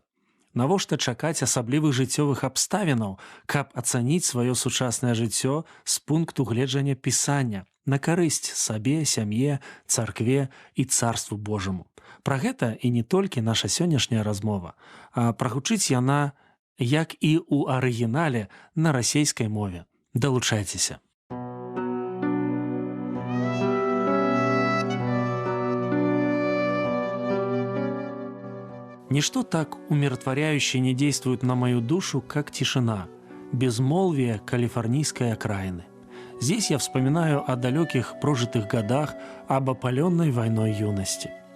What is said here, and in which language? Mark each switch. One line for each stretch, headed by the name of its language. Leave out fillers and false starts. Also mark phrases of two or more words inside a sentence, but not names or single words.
Belarusian: Навошта чакаць асаблівых жыццёвых абставінаў, каб ацаніць сваё сучаснае жыццё з пункту гледжання Пісання на карысць сабе, сям'е, царкве і царству Божаму? Пра гэта і не толькі наша сённяшняя размова, а прагучыць яна, як і ў арыгінале на расейскай мове. Далучайцеся.
Russian: Ничто так умиротворяюще не действует на мою душу, как тишина, безмолвие калифорнийской окраины. Здесь я вспоминаю о далеких прожитых годах, об опаленной войной юности.